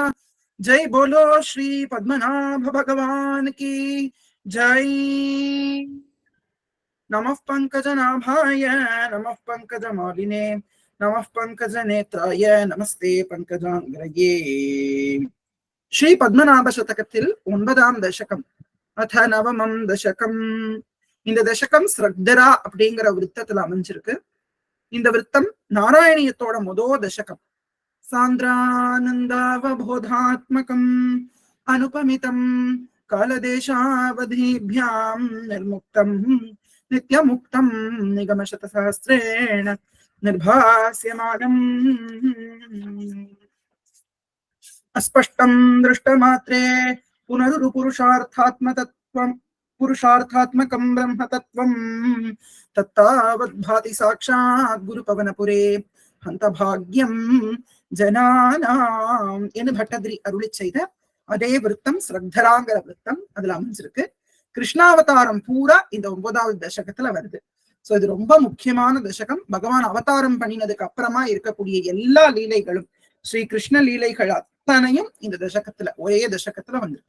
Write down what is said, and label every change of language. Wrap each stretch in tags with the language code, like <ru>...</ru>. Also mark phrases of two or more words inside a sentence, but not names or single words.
<hi>जय बोलो श्री पद्मनाभ भगवान की जय।</hi> <sa>नमः पंकजनाभाय नमः पंकजमालिने नमः पंकजनेत्राय नमस्ते पंकजांग्रये।</sa> <ta>श्री पद्मनाभ शतकத்தில் 9ஆம் தசகம்</ta> <sa>अथ नवमं दशकम्.</sa> <ta>இந்த தசகம் ஸ்ரக்தரா அப்படிங்கிற விருத்தத்துல அமைஞ்சிருக்கு. இந்த விருத்தம் நாராயணியத்தோட முதோ தசகம்.</ta> <sa>सान्द्रानन्दावबोधात्मकम् अनुपमितं कालदेशावधिभ्यां निर्मुक्तं नित्यमुक्तं निगमशतसहस्रेण निर्भास्यमानम् अस्पष्टं दृष्टमात्रे पुनरुरु पुरुषार्थात्मकं ब्रह्मतत्त्वं तत्तावद्भाति साक्षात् गुरुपवनपुरे हन्तभाग्यं ஜனானாம்</sa> <ta>என்று பட்டதிரி அருளி செய்த அதே விருத்தம் ஸ்ரக்தராங்கிற விருத்தம் அதுல அமைஞ்சிருக்கு. கிருஷ்ணாவதாரம் பூரா இந்த 9வது தசகத்துல வருது. சோ இது ரொம்ப முக்கியமான தசகம். பகவான் அவதாரம் பண்ணினதுக்கு அப்புறமா இருக்கக்கூடிய எல்லா லீலைகளும் ஸ்ரீ கிருஷ்ண லீலைகள் அத்தனையும் இந்த தசகத்துல ஒரே தசகத்துல வந்திருக்கு.</ta>